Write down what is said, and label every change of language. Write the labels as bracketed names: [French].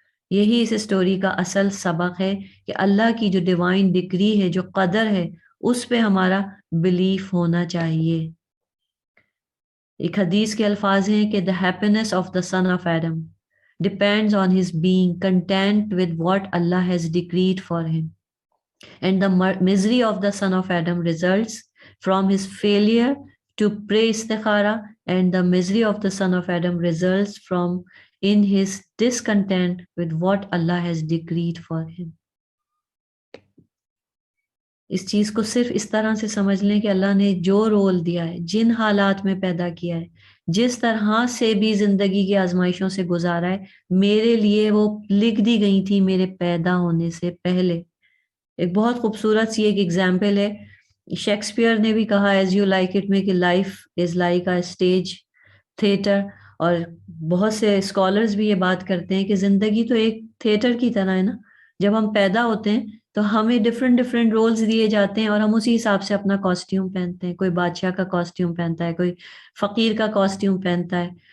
[Urdu] یہی اس اسٹوری کا اصل سبق ہے کہ اللہ کی جو ڈیوائن ڈگری ہے، جو قدر ہے، اس پہ ہمارا بلیف ہونا چاہیے۔ ایک حدیث کے الفاظ ہیں کہ [English] the happiness of the son of Adam depends on his being content with what Allah has decreed for him. And the misery of the son of Adam results from his failure to pray istikhara, and the misery of the son of Adam results from in his discontent with what Allah has decreed for him. [Urdu] اس چیز کو صرف اس طرح سے سمجھ لیں کہ اللہ نے جو رول دیا ہے، جن حالات میں پیدا کیا ہے، جس طرح سے بھی زندگی کی آزمائشوں سے گزارا ہے، میرے لیے وہ لکھ دی گئی تھی میرے پیدا ہونے سے پہلے۔ ایک بہت خوبصورت سی ایک ایگزامپل ہے، شیکسپیئر نے بھی کہا ایز یو لائک اٹ میں کہ life is like a stage theatre, اور بہت سے اسکالرز بھی یہ بات کرتے ہیں کہ زندگی تو ایک تھیٹر کی طرح ہے نا۔ جب ہم پیدا ہوتے ہیں تو ہمیں ڈفرینٹ رولز دیے جاتے ہیں اور ہم اسی حساب سے اپنا کاسٹیوم پہنتے ہیں۔ کوئی بادشاہ کا کاسٹیوم پہنتا ہے، کوئی فقیر کا کاسٹیوم پہنتا ہے،